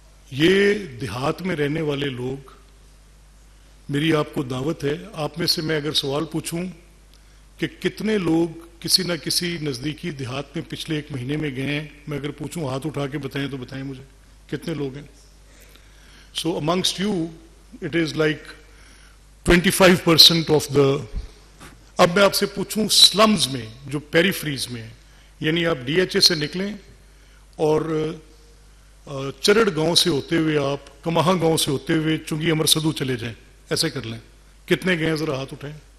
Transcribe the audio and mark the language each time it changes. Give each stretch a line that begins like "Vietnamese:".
Urdu: یہ دیہات میں رہنے والے لوگ، میری آپ کو دعوت ہے، آپ میں سے میں اگر سوال پوچھوں کہ کتنے لوگ کسی نہ کسی نزدیکی دیہات میں پچھلے 1 مہینے میں گئے ہیں، میں اگر پوچھوں ہاتھ اٹھا کے بتائیں تو بتائیں مجھے کتنے لوگ ہیں.
English: So amongst you, it is like 25% of the.
Urdu: اب میں آپ سے پوچھوں سلمز میں جو پیریفریز میں ہیں، یعنی آپ DHA سے نکلیں اور چرڑ گاؤں سے ہوتے ہوئے آپ کماہاں گاؤں سے ہوتے ہوئے چنگی امر سدو چلے جائیں، ایسے کر لیں. کتنے گئے ہیں ذرا ہاتھ اٹھائیں.